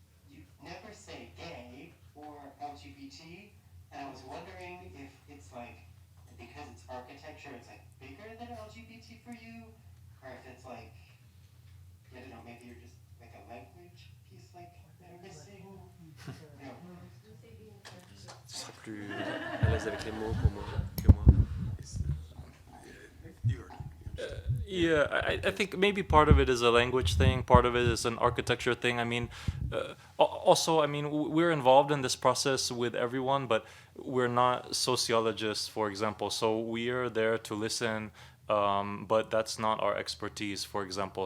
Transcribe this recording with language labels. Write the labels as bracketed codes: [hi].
[en] You never say gay or LGBT, and I was wondering if it's like because it's architecture, it's like bigger than LGBT for you, or if it's like I don't know, maybe you're just like a language piece like they're missing. No. [fr] Tu seras plus à l'aise avec les mots pour moi que moi. [en] Yeah, I think maybe part of it is a language thing, part of it is an architecture thing. I mean, also, I mean, we're involved in this process with everyone, but we're not sociologists, for example. So we are there to listen, but that's not our expertise, for example.